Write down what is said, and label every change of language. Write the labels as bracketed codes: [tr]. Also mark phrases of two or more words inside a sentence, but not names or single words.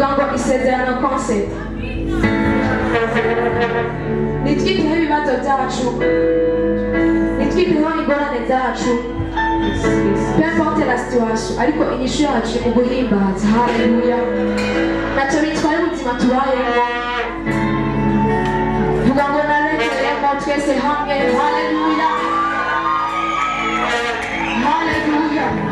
[rw] isezerano concept nitwiteho ibibazo byacu, nitwiteho ingorane zacu, [fr] peu importe la situation, [rw] ariko inyishu yacu mu guhimbaza. Haleluya. Ntacyo bitwaye ubuzima tubayemo. Vuga ngo narengeyemo twese hamwe. Haleluya. Haleluya.